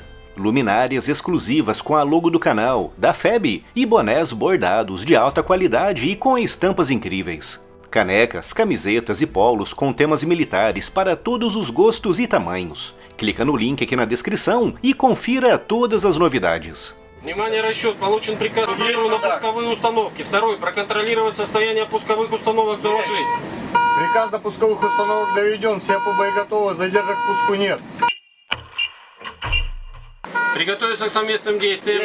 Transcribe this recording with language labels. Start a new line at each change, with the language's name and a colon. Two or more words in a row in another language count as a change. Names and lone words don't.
Portuguese: Luminárias exclusivas com a logo do canal, da FEB e bonés bordados de alta qualidade e com estampas incríveis. Canecas, camisetas e polos com temas militares para todos os gostos e tamanhos. Clica no link aqui na descrição e confira todas as novidades.
Russian: Внимание, расчет. Получен приказ первый на пусковые установки. Второй. Проконтролировать состояние пусковых установок, доложить. Приказ на пусковых установок доведен. Все по боеготовы. Задержек к пуску нет. Приготовиться к совместным действиям.